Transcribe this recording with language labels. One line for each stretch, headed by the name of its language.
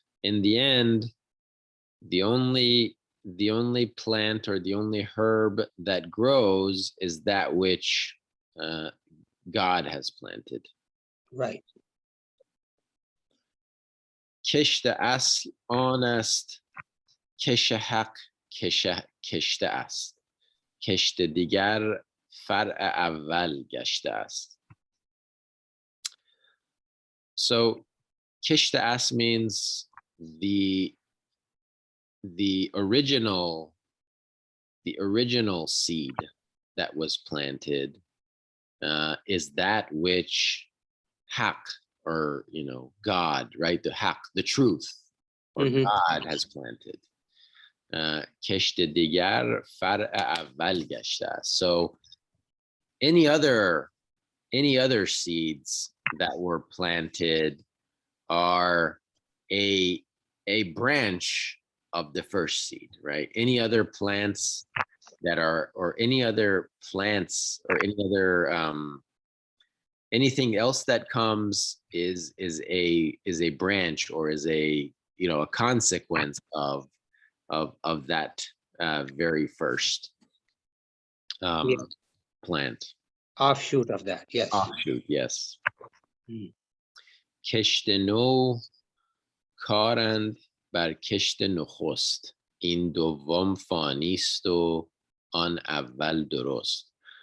English: In the end, the only plant or the only herb that grows is that which God has planted. Right.
Persian: کشت اصل آن است کش حق کشته است، کشت دیگر فرع اول گشته است.
English: So
Persian: کشت اصل
English: means the original seed that was planted is that which haq, or God, right? The haq, the truth, or God has planted.
Persian: کشت دیگر فرع اول گشته است.
English: So any other seeds that were planted are a branch of the first seed, right? Any other plants that are, or any other plants, or any other anything else that comes is a branch, or is a consequence of that very first plant. Offshoot of that, yes. Offshoot, yes.
Persian: کشت نو کارند بر کشت نخست، این دوم فانی است و آن اول درست.